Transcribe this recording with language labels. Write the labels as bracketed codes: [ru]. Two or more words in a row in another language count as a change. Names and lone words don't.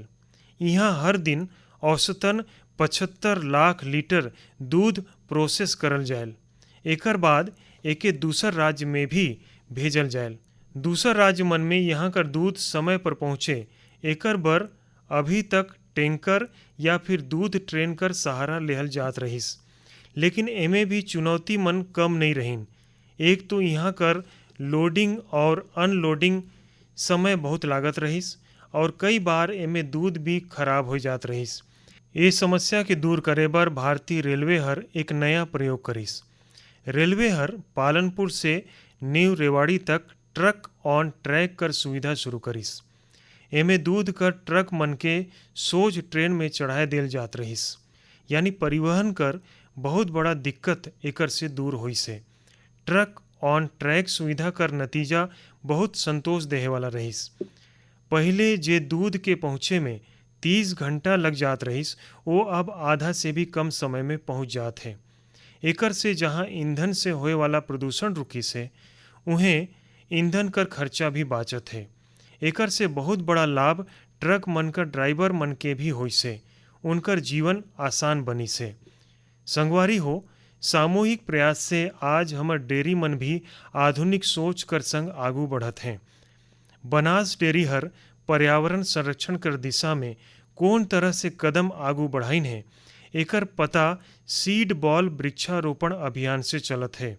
[hne] यहाँ हर दिन औसतन 75 लाख लीटर दूध प्रोसेस करल जायल। एकर बाद एके दूसर राज्य में भी भेजल जायल। दूसर राज्य मन में यहाँ कर दूध समय पर पहुँचे एकर बर अभी तक टैंकर या फिर दूध ट्रेन कर सहारा लेहल जात रहिस। लेकिन एमे भी चुनौती मन कम नहीं रहीन। एक तो यहाँ कर लोडिंग और अनलोडिंग समय बहुत लागत रहिस और कई बार एमे दूध भी खराब हो जात रहिस। ये समस्या के दूर करे बर भारतीय रेलवे हर एक नया प्रयोग करिस। रेलवे हर पालनपुर से न्यू रेवाड़ी तक [en] truck on track [hne] कर सुविधा शुरू करिस। एमे दूध कर ट्रक मन के सोझ ट्रेन में चढ़ाए देल जात रहिस, यानी परिवहन कर बहुत बड़ा दिक्कत एकर से दूर होई से। [en] truck on track [hne] सुविधा कर नतीजा बहुत संतोष देहे वाला रहिस। पहले जे दूध के पहुँचे में 30 घंटा लग जात रहिस, वो अब आधा से भी कम समय में पहुँच जात है। एकर से जहाँ ईंधन से होए वाला प्रदूषण रुकी से, उहें ईंधन कर खर्चा भी बाचत है। एकर से बहुत बड़ा लाभ ट्रक मन कर ड्राइवर मन के भी होई से, उनकर जीवन आसान बनी से। संगवारी हो, सामूहिक प्रयास से आज हमर डेयरी मन भी आधुनिक सोच कर संग आगू बढ़त हैं। बनास डेयरी हर पर्यावरण संरक्षण कर दिशा में कौन तरह से कदम आगू बढ़ाइन है, एकर पता [en] seed ball [hne] वृक्षारोपण अभियान से चलत है।